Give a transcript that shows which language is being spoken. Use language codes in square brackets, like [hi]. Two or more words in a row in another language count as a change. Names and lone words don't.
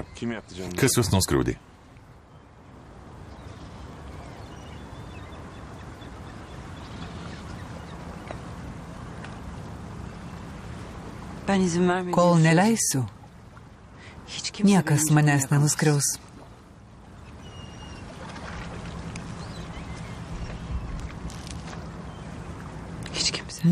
[tr] Kim yaptı canım? [lt] Kas jūs nuskriaudė? [tr] Ben izin vermediğim Kol sürece [lt] neleisiu, [tr] hiç kimse [lt] niekas [tr] benim [lt] manęs [tr] canımı [lt] nenuskriaus. [tr] Hiç kimse.